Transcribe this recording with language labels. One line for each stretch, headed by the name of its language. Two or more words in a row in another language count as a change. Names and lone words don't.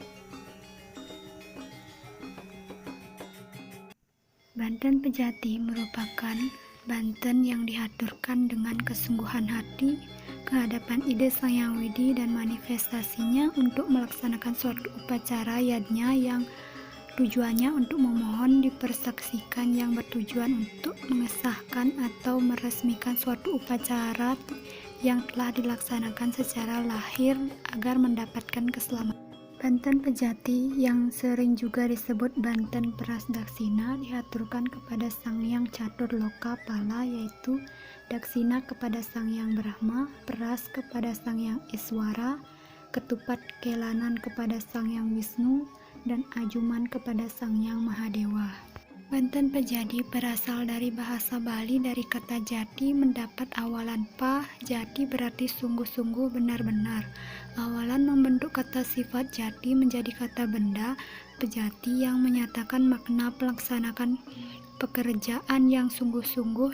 Indonesian: Banten Pejati merupakan Banten yang diaturkan dengan kesungguhan hati kehadapan ide Sang Hyang Widi dan manifestasinya untuk melaksanakan suatu upacara yadnya yang tujuannya untuk memohon dipersaksikan, yang bertujuan untuk mengesahkan atau meresmikan suatu upacara yang telah dilaksanakan secara lahir agar mendapatkan keselamatan. Banten Pejati yang sering juga disebut Banten Peras Daksina diaturkan kepada Sang Hyang Catur Loka Pala, yaitu Daksina kepada Sang Hyang Brahma, Peras kepada Sang Hyang Iswara, Ketupat Kelanan kepada Sang Hyang Wisnu, dan Ajuman kepada Sang Hyang Mahadewa. Banten Pejati berasal dari bahasa Bali, dari kata jati mendapat awalan pa. Jati berarti sungguh-sungguh, benar-benar. Awalan membentuk kata sifat jati menjadi kata benda pejati yang menyatakan makna pelaksanakan pekerjaan yang sungguh-sungguh.